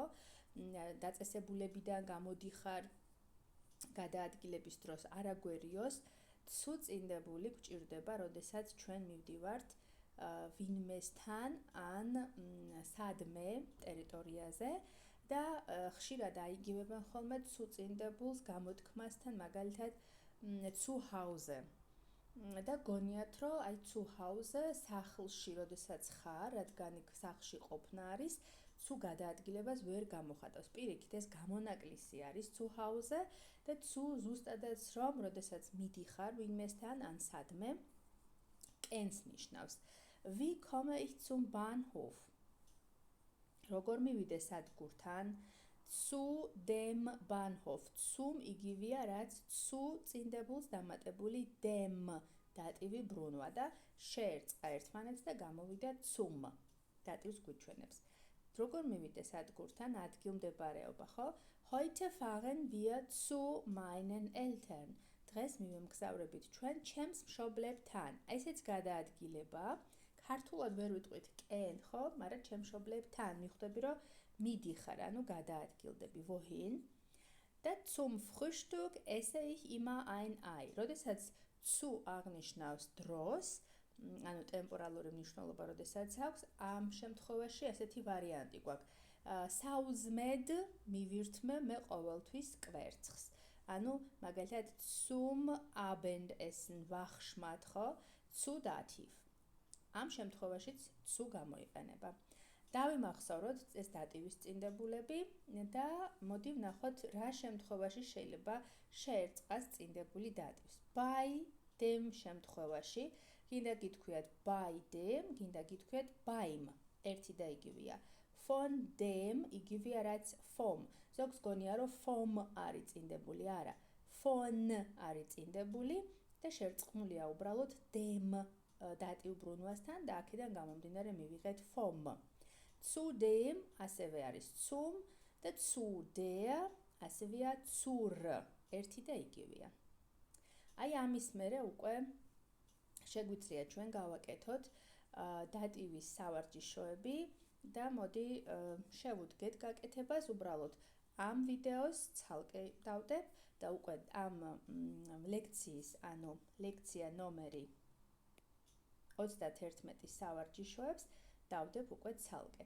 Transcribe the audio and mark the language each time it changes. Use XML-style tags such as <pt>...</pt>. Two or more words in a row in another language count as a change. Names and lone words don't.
<ka>დაწესებულებიდან გამოდიხარ, გადაადგილების დროს არაგვერიოს, zu წინდებული გვჭირდება, როდესაც ჩვენ მივდივართ ვინმესთან ან სადმე ტერიტორიაზე და ხშირად აიგივებენ ხოლმე zu წინდებულს გამოთქმასთან, მაგალითად</ka> <de>zu Hause.</de> <ka>და გონიათ, რომ აი</ka> <de>zu Hause</de> <ka>სახლში, როდესაც ხარ, რადგან სახლში ყოფნა არის, zu გადაადგილებას ვერ გამოხატავს. პირიქით, ეს გამონაკლისი არის</ka> <de>zu Hause</de> <ka>და zu ზუსტადაც რომ, როდესაც მიდიხარ ვინმესთან ან სადმე, კენს ნიშნავს.</ka> <de>Wie komme ich zum Bahnhof?</de> <ka>როგორ მივიდე სადგურთან?</ka> <de>Zu dem Bahnhof.</de> <ka>Zum იგივეა, რაც zu წინდებულს დამატებული dem დატივი ბრუნვა და შეერწყა ერთმანეთს და გამოვიდა zum დატივს გვიჩვენებს. როგორ მივიდე სადგურთან? ადგილმდებარეობა, ხო?</ka> <de>Heute fahren wir zu meinen Eltern.</de> <ka>დღეს მივემგზავრებით ჩვენ ჩემს მშობლებთან. ესეც გადაადგილება. ქართულად ვერ ვიტყვით კენ, ხო? მაგრამ ჩემს მშობლებთან მიხვდები, რომ მიდიხარ, ანუ გადაადგილდები.</ka> <de>Wohin? და zum Frühstück esse ich immer ein Ei.</de> <ka>როდესაც zu აღნიშნავს დროს, ანუ ტემპორალური მნიშვნელობა როდესაც აქვს, ამ შემთხვევაში ასეთი ვარიანტი გვაქვს. საუზმედ მივირთმე მე ყოველთვის კვერცხს. ანუ მაგალითად</ka> <de>zum Abendessen</de> <ka>wachschmat, ხო?</ka> <de>Zu dativ.</de> <ka>ამ შემთხვევაშიც zu გამოიყენება. დავიმახსოვროთ ეს დატივის წინდებულები და მოდი ვნახოთ რა შემთხვევაში შეიძლება შეერწყას წინდებული დატივს.</ka> <de>Bei dem</de> <ka>შემთხვევაში გინდა გითქვიათ</ka> <de>bei dem,</de> <ka>გინდა გითქვიათ beim, ერთი და იგივეა.</ka> <de>Von dem</de> <ka>იგივეა რაც vom. ზოგს გონია რომ vom არის წინდებული, არა. Von არის წინდებული და შერწყმულია უბრალოდ dem დატივ ბრუნვასთან და აქედან გამომდინარე მივიღეთ vom.</ka> <de>Zu dem</de> <ka>ასევე არის zum და</ka> <de>zu der</de> <ka>ასევეა zur, ერთი და იგივეა. აი ამის მერე უკვე შეგვიძლია ჩვენ გავაკეთოთ დატივის სავარჯიშოები და მოდი შევუდგეთ გაკეთებას, უბრალოდ ამ ვიდეოს ცალკე დავდებ და უკვე ამ ლექციის, ანუ ლექცია ნომერი 31 სავარჯიშოებს დავდებ უკვე ცალკე.</ka>